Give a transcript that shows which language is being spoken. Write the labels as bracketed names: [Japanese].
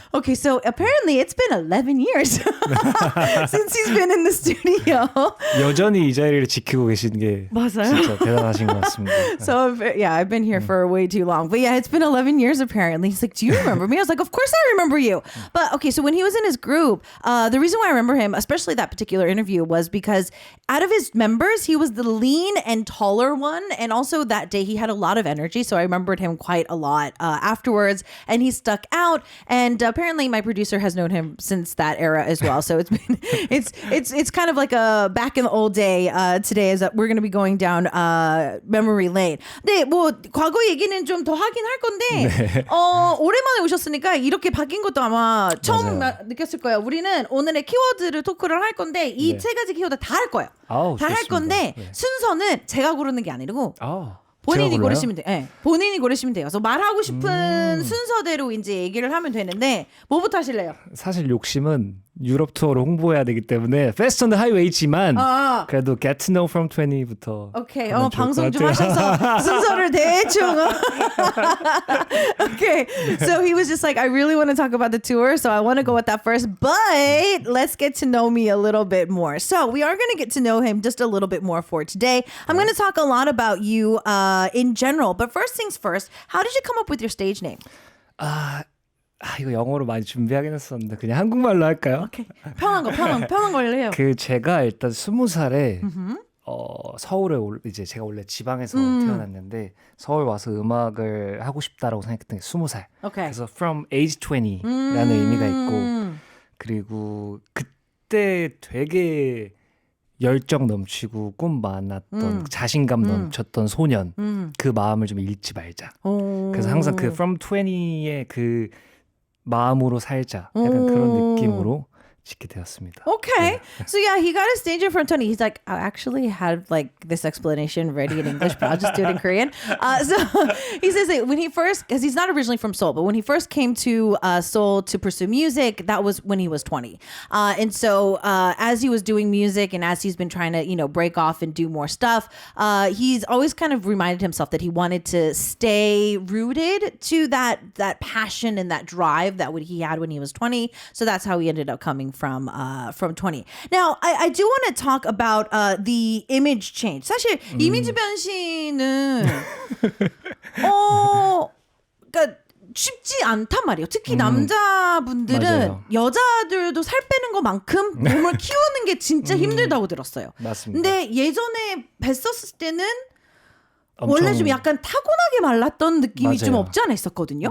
[English] Okay, so apparently it's been 11 years since he's been in the studio. [Korean] 여전히 이 자리를 지키고 계신 게 맞아요. 진짜 대단하신 것 같습니다. [English] So yeah, I've been here for way too long. But yeah, it's been 11 years apparently. He's like, do you remember me? I was like, of course I remember you. But okay, so when he was in his group, the reason why I remember him, especially that particular interview, was because out of his members, he was the lean and taller one. And also that day he had a lot of energy. So I remembered him quite a lot afterwards. And he stuck out. And apparently my producer has known him since that era as well. So it's kind of like a back in the old day today is that we're going to be going down memory lane. [Korean] 네, 뭐 과거 얘기는 좀 더 하긴 할 건데 오랜만에 오셨으니까 이렇게 바뀐 것도 아마 처음 느꼈을 거예요. 우리는 오늘의 키워드를 토크를 할 건데 이 세 가지 키워드 다 할 거예요. 다 할 건데 순서는 제가 고르는 게 아니고 본인이 고르시면 돼요. 네, 본인이 고르시면 돼요. 그래서 말하고 싶은 순서대로 이제 얘기를 하면 되는데 뭐부터 하실래요? 사실 욕심은 유럽 투어를 홍보해야 되기 때문에 Fast on the Highway지만 그래도 Get to Know from 20부터 오케이. 방송 좀 하셔서 순서를 대충 Okay. [English] So he was just like, I really want to talk about the tour, so I want to go with that first, but let's get to know me a little bit more. So we are going to get to know him just a little bit more for today. I'm going to talk a lot about you in general, but first things first, how did you come up with your stage name? [Korean] 이거 영어로 많이 준비하긴 했었는데 그냥 한국말로 할까요? 오케이. 편한 걸로 해요. 그 제가 일단 20살에 서울에 이제 제가 원래 지방에서 태어났는데 서울 와서 음악을 하고 싶다라고 생각했던 게 20살. 오케이. 그래서 [English] from age 20 [Korean] 라는 의미가 있고 그리고 그때 되게 열정 넘치고 꿈 많았던 자신감 넘쳤던 소년 그 마음을 좀 잃지 말자. 그래서 항상 그 from 20의 그 마음으로 살자 약간 그런 느낌으로 짓게 되었습니다. [English] Okay. So yeah, he got a stage in front of Tony. He's like, I actually had like this explanation ready in English, but I'll just do it in Korean. So he says that when he first, because he's not originally from Seoul, but when he first came to Seoul to pursue music, that was when he was 20. And so as he was doing music and as he's been trying to, break off and do more stuff, he's always kind of reminded himself that he wanted to stay rooted to that passion and that drive that he had when he was 20. So that's how he ended up coming from 20. Now, I do want to talk about the image change. [Korean] 사실 이미지 변신은 그러니까 쉽지 않단 말이에요. 특히 남자분들은 맞아요. 여자들도 살 빼는 것만큼 몸을 키우는 게 진짜 힘들다고 들었어요. 맞습니다. 근데 예전에 뵀었을 때는 원래 좀 약간 타고나게 말랐던 느낌이 좀 없지 않아 있었거든요.